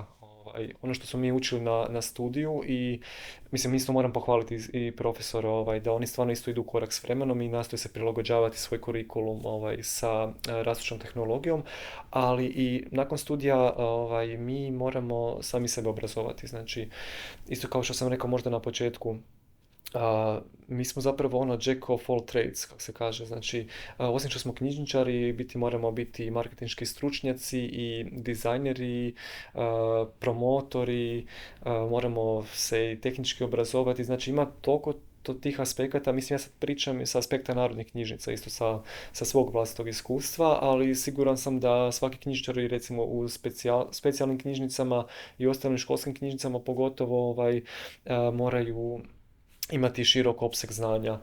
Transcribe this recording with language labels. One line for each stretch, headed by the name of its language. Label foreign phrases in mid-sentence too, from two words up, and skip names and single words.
Croatian: Ono što smo mi učili na studiju i mislim isto moram pohvaliti i profesora da oni stvarno isto idu u korak s vremenom i nastoje se prilagođavati svoj kurikulum sa rastućom tehnologijom, ali i nakon studija mi moramo sami sebe obrazovati. Znači isto kao što sam rekao možda na početku, mi smo zapravo
English: jack of all trades,
Croatian: kako se kaže. Znači, osim što smo knjižničari, moramo biti marketinški stručnjaci i dizajneri, promotori, moramo se i tehnički obrazovati. Znači, ima toliko tih aspekata, mislim ja sad pričam sa aspekta narodnih knjižnica, isto sa svog vlastitog iskustva, ali siguran sam da svaki knjižničar recimo u specijalnim knjižnicama i ostalim školskim knjižnicama pogotovo moraju imati širok opseg znanja.